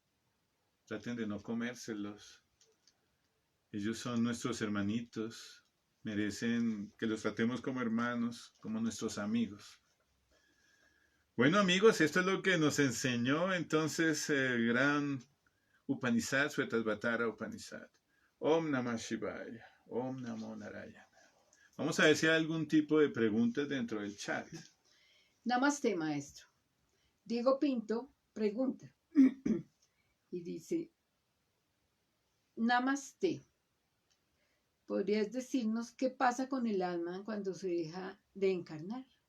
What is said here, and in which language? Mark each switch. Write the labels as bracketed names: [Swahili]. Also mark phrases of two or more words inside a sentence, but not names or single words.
[Spanish] Traten de no comérselos. Ellos son nuestros hermanitos. Merecen que los tratemos como hermanos, como nuestros amigos. Bueno amigos, esto es lo que nos enseñó entonces el gran Upanishad, Svetasvatara Upanishad. [Sanskrit] Om Namah Shivaya, Om Namo Narayana. [Spanish] Vamos a ver si hay algún tipo de preguntas dentro del chat. Namaste, maestro. Diego Pinto pregunta y dice, Namaste, ¿podrías decirnos qué pasa con el alma cuando se deja de encarnar?